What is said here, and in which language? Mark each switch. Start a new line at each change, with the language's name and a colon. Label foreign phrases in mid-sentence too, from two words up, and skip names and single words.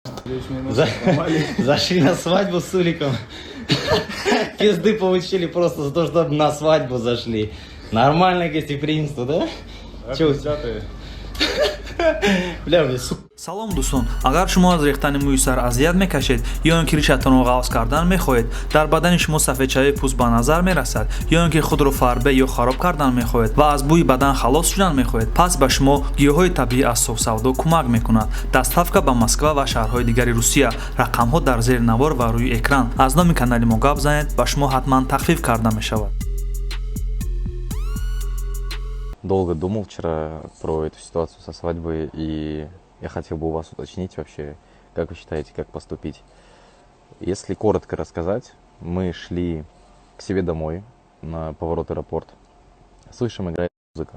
Russian: 10 минут сломали. Зашли на свадьбу с Суликом. Пизды получили просто за то, что на свадьбу зашли. Нормальное гостеприимство, да? Чё? Бля, мне сука.
Tajik: салом дӯстон, агар шумо аз рехтани мӯи сар азият мекашед ё ин ки ришатонро ғафз кардан мехоҳед, дар бадани шумо сафедшавии пӯст ба назар мерасад, ё ин ки худро фарбе ё хароб кардан мехоҳед ва аз бӯи бадан халос шудан мехоҳед, пас ба шумо гиёҳҳои табиӣ аз софсавдо кӯмак мекунад. Дастафка ба Москва ва шаҳрҳои дигари Русия. Рақамҳо дар зери навор ва рӯи экран. Аз номи канали мо гап занед, ба шумо ҳатман тахфиф карда мешавад.
Russian: Долго думал вчера про эту ситуацию со свадьбой, и я хотел бы у вас уточнить вообще, как вы считаете, как поступить. Если коротко рассказать, мы шли к себе домой на поворот аэропорт, слышим, играет музыка.